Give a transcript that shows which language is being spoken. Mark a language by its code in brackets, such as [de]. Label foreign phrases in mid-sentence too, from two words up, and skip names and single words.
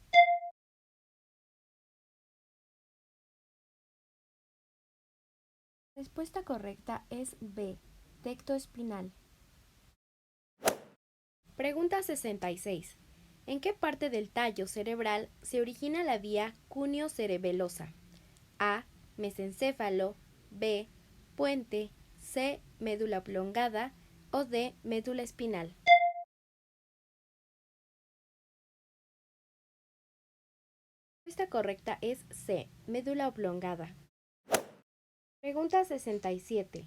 [es] La respuesta correcta es B. Tecto espinal. Pregunta 66. ¿En qué parte del tallo cerebral se origina la vía cúneo-cerebelosa? A. Mesencéfalo, B. Puente, C. Médula oblongada o D. Médula espinal. La respuesta correcta es C. Médula oblongada. Pregunta 67.